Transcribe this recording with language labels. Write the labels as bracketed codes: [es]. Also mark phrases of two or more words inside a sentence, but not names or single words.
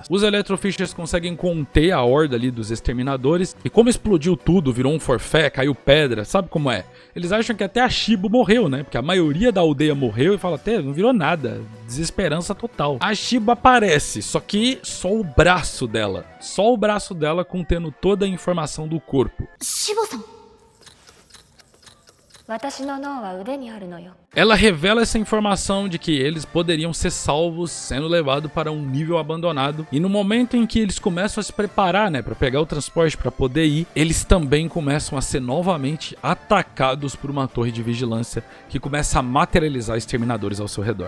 [pt] Os Electrofishers conseguem conter a horda ali dos exterminadores e como explodiu tudo, virou um forfé, caiu pedra, sabe como é? Eles acham que até a Shibo morreu, né? Porque a maioria da aldeia morreu e fala até não virou nada, desesperança total. A Shibo aparece, só que só o braço dela contendo toda a informação do corpo. [ja] 私の脳は腕にあるのよ。 [pt] Ela revela essa informação de que eles poderiam ser salvos sendo levados para um nível abandonado. E no momento em que eles começam a se preparar, né, para pegar o transporte para poder ir, eles também começam a ser novamente atacados por uma torre de vigilância que começa a materializar exterminadores ao seu redor.